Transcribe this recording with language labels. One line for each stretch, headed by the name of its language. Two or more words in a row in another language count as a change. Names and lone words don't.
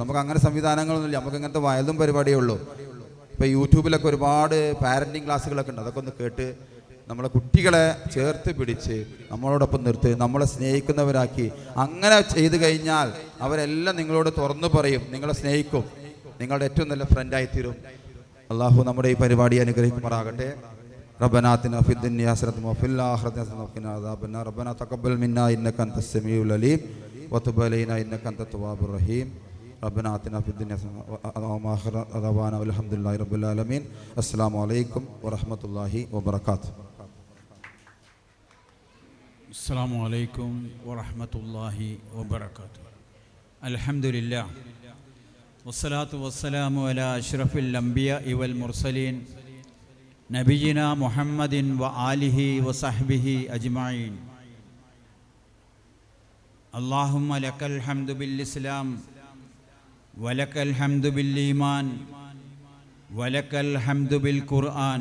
Malayalam: നമുക്ക് അങ്ങനെ സംവിധാനങ്ങളൊന്നുമില്ല. നമുക്ക് ഇങ്ങനത്തെ വയലും പരിപാടിയേ ഉള്ളൂ. ഇപ്പോൾ യൂട്യൂബിലൊക്കെ ഒരുപാട്
English: parenting classes
Malayalam: ഉണ്ട്. അതൊക്കെ ഒന്ന് കേട്ട് നമ്മളെ കുട്ടികളെ ചേർത്ത് പിടിച്ച് നമ്മളോടൊപ്പം നിർത്തി നമ്മളെ സ്നേഹിക്കുന്നവരാക്കി. അങ്ങനെ ചെയ്തു കഴിഞ്ഞാൽ അവരെല്ലാം നിങ്ങളോട് തുറന്നു പറയും, നിങ്ങളെ സ്നേഹിക്കും, നിങ്ങളുടെ ഏറ്റവും നല്ല ഫ്രണ്ടായിത്തീരും. അള്ളാഹു നമ്മുടെ ഈ പരിപാടി അനുഗ്രഹിക്കുമാറാകട്ടെ.
Arabic: ربنا آتنا في الدنيا حسنة وفي الآخرة حسنة وقنا عذاب النار. ربنا تقبل منا إنك أنت السميع العليم وتب علينا إنك أنت التواب الرحيم. ربنا آتنا في الدنيا حسنة وآخر دعوانا والحمد لله رب العالمين. السلام عليكم ورحمة الله وبركاته. السلام عليكم ورحمة الله وبركاته. الحمد لله والصلاة والسلام على أشرف الأنبياء والمرسلين نبينا محمد وآله وصحبه أجمعين. اللهم لك الحمد بالإسلام ولك الحمد بالإيمان ولك الحمد بالقرآن.